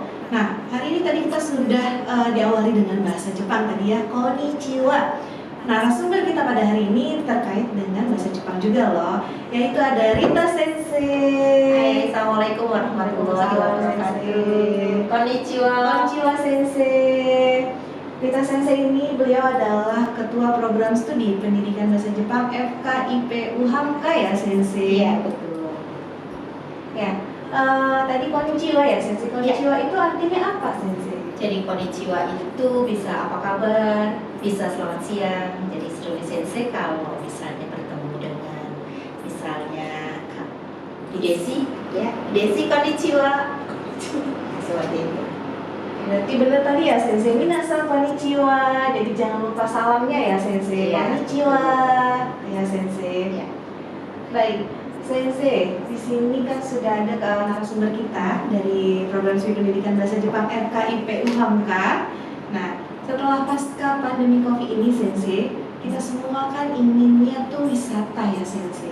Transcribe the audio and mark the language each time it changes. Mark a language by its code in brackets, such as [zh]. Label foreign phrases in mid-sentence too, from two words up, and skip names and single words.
[id] Nah, hari ini tadi kita sudah diawali dengan bahasa Jepang tadi ya, konnichiwa. Narasumber kita pada hari ini terkait dengan bahasa Jepang juga loh, yaitu ada Rita Sensei. [ar] Hai, السلام عليكم ورحمة الله وبركاته. [id] Konnichiwa. [ja] こんにちは先生. [id] Rita Sensei ini beliau adalah Ketua Program Studi Pendidikan Bahasa Jepang FKIP UHAMKA ya Sensei? Iya, betul. Ya, tadi konnichiwa ya Sensei. Konnichiwa itu artinya apa Sensei? Jadi konnichiwa itu bisa apa kabar, bisa selamat siang. Jadi Seruni Sensei kalau misalnya bertemu dengan misalnya Bu Desi, ya Bu Desi konnichiwa. Seperti itu. Berarti benar tadi ya Sensei, [ja] 皆さんこんにちは. [id] Jadi jangan lupa salamnya ya Sensei. Iya. Konnichiwa ya Sensei. Ya. Baik, Sensei, di sini kan sudah ada narasumber kita dari Program Studi Pendidikan Bahasa Jepang FKIP UHAMKA. Nah, setelah pasca pandemi Covid ini Sensei, kita semua kan inginnya tuh wisata ya Sensei.